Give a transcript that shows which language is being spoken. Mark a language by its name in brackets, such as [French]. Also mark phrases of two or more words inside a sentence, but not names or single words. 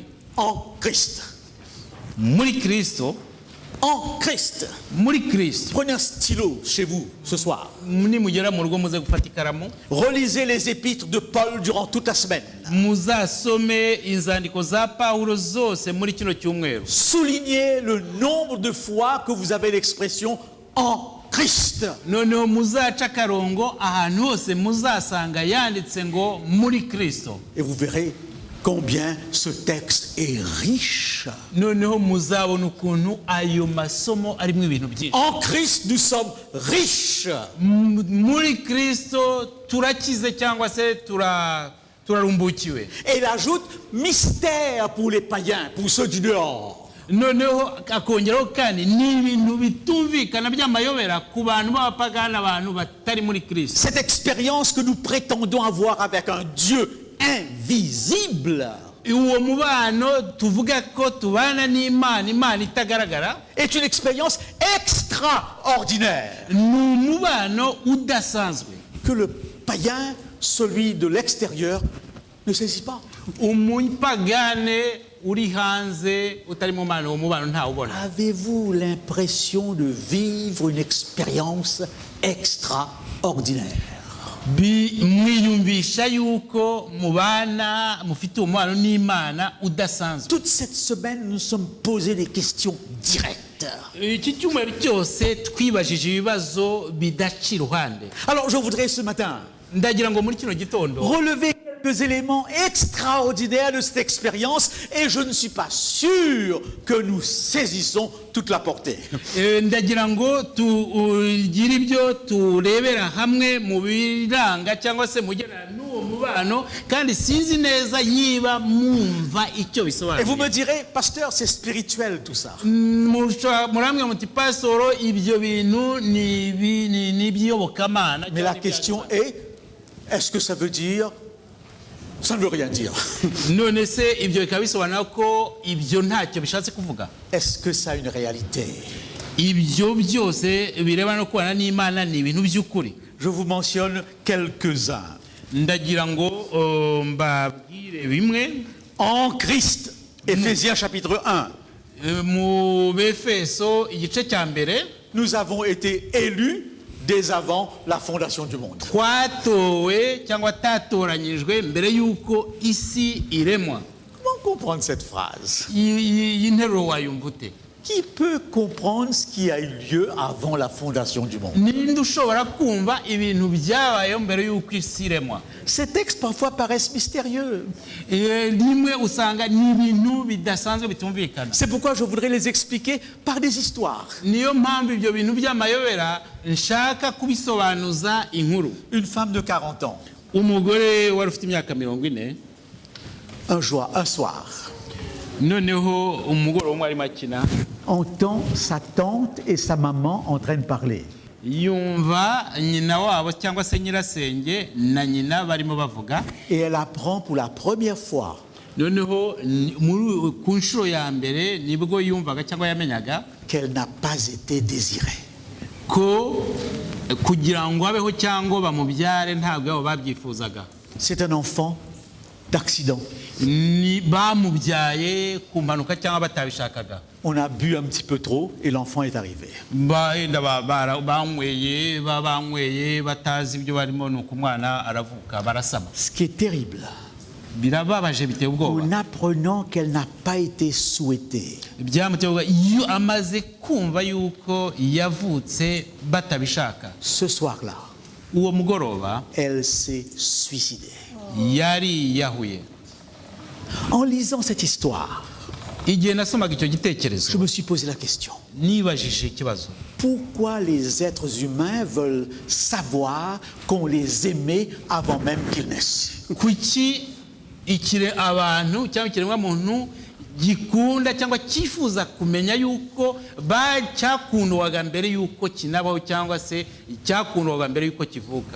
[French] En Christ. [Kinyarwanda] Muri Kristo. [French] En Christ. [Kinyarwanda] Muri Kristo. [French] Prenez un stylo chez vous ce soir. [Kinyarwanda] Nimugera mu rugo muze gufata ikaramu. [French] Relisez les épîtres de Paul durant toute la semaine. [Kinyarwanda] Muzasome inzandiko za Paulo zose muri kino cyumweru. [French] Soulignez le nombre de fois que vous avez l'expression en Christ. [Kinyarwanda] Noneho muzaca akarongo ahantu hose muzasanga yanditse ngo muri Kristo. [French] Et vous verrez combien ce texte est riche. [Kinyarwanda] Noneho muzabona ukuntu ayo masomo arimo ibintu byinshi. [French] En Christ, nous sommes riches. [Kinyarwanda] Muri Kristo turakize cyangwa se turarumbukiwe. [French] Et il ajoute mystère pour les païens, pour ceux du dehors. [Kinyarwanda] Noneho akongeraho kandi ni ibintu bitumvikana by'amayobera ku bantu b'abapagani, abantu batari muri Kristo. [French] Cette expérience que nous prétendons avoir avec un Dieu invisible [Kinyarwanda] Uwo mubano tuvuga ko tubana n'Imana itagaragara [French] est une expérience extraordinaire [Kinyarwanda] ni umubano udasanzwe [French] que le païen, celui de l'extérieur, ne saisit pas. [Kinyarwanda] umupagane uri hanze utari mu mubano, uwo mubano ntawubona. [French] Avez-vous l'impression de vivre une expérience extraordinaire? [Kinyarwanda] Mwiyumvisha yuko mubana mufite umubano n'Imana udasanzwe. [French] Toute cette semaine, nous nous sommes posé des questions directes. [Kinyarwanda] Iki cyumweru cyose twibajije ibibazo bidaca iruhande. [French] Alors, je voudrais ce matin [Kinyarwanda] Ndagira ngo muri kino gitondo [French] relever quelques éléments extraordinaires de cette expérience et je ne suis pas sûr que nous saisissons toute la portée. [Kinyarwanda] Ndagira ngo tugire ibyo turebera hamwe mu biranga cyangwa se mugena n'uwo mubano kandi sinzi neza yiba mwumva icyo bisobanura. [French] Et vous me direz, pasteur, c'est spirituel tout ça. [Kinyarwanda] Muramwe muti pasoro ibyo bintu ni by'iyobokamana. [French] Mais la question est-ce que ça veut dire? Ça ne veut rien dire. [Kinyarwanda] None se ibyo bikaba bisobanura ko ibyo ntacyo bishatse kuvuga. [French] Est-ce que ça a une réalité? [Kinyarwanda] Ibyo byose bireba no kubana n'Imana ni ibintu by'ukuri. [French] Je vous mentionne quelques-uns. [Kinyarwanda] Ndagira ngo mbabwire bimwe. [French] En Christ, Éphésiens chapitre 1. [Kinyarwanda] Mu Befeso igice cya mbere, [French] nous avons été élus dès avant la fondation du monde. [Kinyarwanda] twatowe cyangwa tatoranyijwe mbere yuko isi iremwa. [French] Comment comprendre cette phrase? [Kinyarwanda] Iyi nteruro wayumva ute? [French] Qui peut comprendre ce qui a eu lieu avant la fondation du monde? [Kinyarwanda] Ninde ushobora kumva ibintu byabayeho mbere yuko isi iremwa? [French] Ces textes parfois paraissent mystérieux. [Kinyarwanda] Rimwe usanga ni ibintu bidasanzwe bitumvikana. [French] C'est pourquoi je voudrais les expliquer par des histoires. [Kinyarwanda] Niyo mpamvu ibyo bintu by'amayobera nshaka kubisobanuza inkuru. [French] Une femme de 40 ans. [Kinyarwanda] Umugore wari ufite imyaka 40. [French] Un soir, [Kinyarwanda] noneho umugore umwe arimo akina, [French] entend sa tante et sa maman en train de parler. [Kinyarwanda] yumva nyina wabo cyangwa se nyirasenge na nyina barimo bavuga. [French] Et elle apprend pour la première fois [Kinyarwanda] Noneho ku nshuro ya mbere nibwo yumvaga cyangwa yamenyaga [French] qu'elle n'a pas été désirée. [Kinyarwanda] ko kugira ngo abeho cyangwa bamubyare ntabwo abo babyifuzaga. [French] C'est un enfant d'accident. [Kinyarwanda] Ni bamubyaye ku mpanuka cyangwa batabishakaga. [French] On a bu un petit peu trop et l'enfant est arrivé. [Kinyarwanda] Banyweye batazi ibyo barimo, nuko umwana aravuka barasama. [French] Ce qui est terrible, [Kinyarwanda] Birababaje biteye ubwoba. [French] en apprenant qu'elle n'a pas été souhaitée, [Kinyarwanda] Byamuteye ubwoba iyo amaze kumva yuko yavutse batabishaka. [French] ce soir-là, [Kinyarwanda] Uwo mugoroba [French] elle s'est suicidée. [Kinyarwanda] yari yahuye. [French] En lisant cette histoire, [Kinyarwanda] Igihe nasomaga icyo [French] je [Kinyarwanda] gitekerezo [French] me suis posé la question. [Kinyarwanda] nibajije ikibazo. [French] Pourquoi les êtres humains veulent savoir qu'on les aimait avant même qu'ils naissent? [Kinyarwanda] Kuki abantu cyangwa ikiremwa muntu gikunda cyangwa cyifuza kumenya yuko cyakundwaga mbere yuko kinabaho cyangwa se cyakundwaga mbere yuko kivuka?